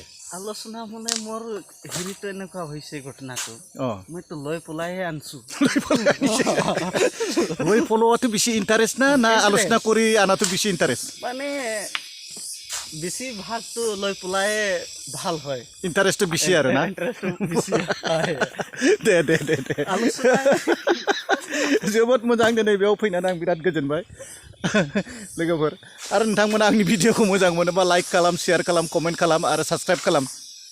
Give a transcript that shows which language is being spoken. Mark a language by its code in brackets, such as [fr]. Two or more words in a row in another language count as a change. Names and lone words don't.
[as] আলোচনা মানে মোৰ হেৰিটো এনেকুৱা হৈছে ঘটনাটো মইতো লৈ পলাইহে আনিছোঁ লৈ পলোৱাটো বেছি ইণ্টাৰেষ্ট না আলোচনা কৰি আনাটো বেছি ইণ্টাৰেষ্ট মানে বেছি ভাগটো লৈ পলাই ভাল হয় ইণ্টাৰেষ্টটো বেছি আৰু না [brx] দে जोबोद मोजां दिनै बेयाव फैनानै आं बिराद गोजोनबाय लोगोफोर आरो नोंथांमोना आंनि भिडिअखौ मोजां मोनोबा लाइक खालाम शेयार खालाम कमेन्ट खालाम आरो साबस्क्राइब खालाम